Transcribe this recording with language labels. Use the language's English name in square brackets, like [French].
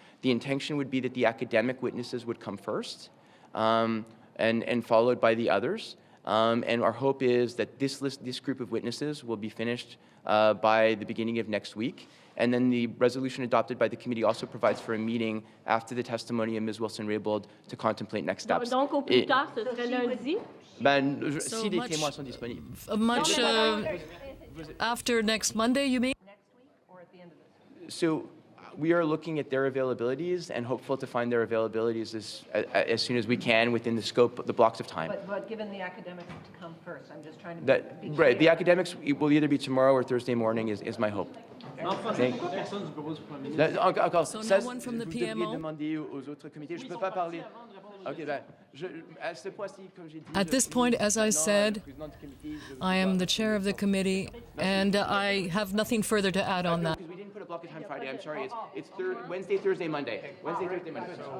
[English] The intention would be that the academic witnesses would come first, and followed by the others. And our hope is that this group of witnesses will be finished by the beginning of next week. And then the resolution adopted by the committee also provides for a meeting after the testimony of Ms. Wilson-Raybould to contemplate next steps. [French] Donc, au plus tard, ce serait lundi. Si les témoins sont disponibles. [English] Much after next Monday, you mean? Next week or at the end of this week? So we are looking at their availabilities and hopeful to find their availabilities as soon as we can within the scope of the blocks of time. But given the academics to come first, I'm just trying to be clear. Right, the academics will either be tomorrow or Thursday morning is my hope. So no one from the PMO? [French] Demander aux autres comités. Je peux pas parler. OK, ben, à ce point-ci, comme j'ai dit, [English] At this point, as I said, I am the chair of the committee, and I have nothing further to add on that. Because we didn't put a block of time Friday, I'm sorry. It's Wednesday, Thursday, Monday. Wednesday, Thursday, Monday.